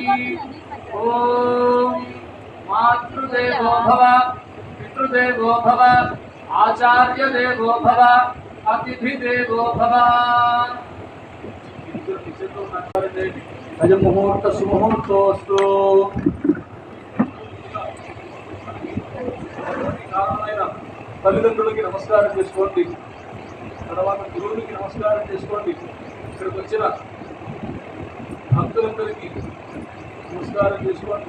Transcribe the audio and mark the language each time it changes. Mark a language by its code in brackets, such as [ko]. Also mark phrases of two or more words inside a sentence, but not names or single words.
[sa] ओम मातृदेवो भव पितृदेवो भव आचार्यदेवो भव अतिथिदेवो भव। अजमुहूर्त सुमुहूर्तोस्तु। [te] తల్లిదండ్రులకి నమస్కారం చేసుకోండి, తర్వాత గురువులకి నమస్కారం చేసుకోండి, ఇక్కడికి వచ్చిన భక్తులందరికీ నమస్కారం చేసుకోండి।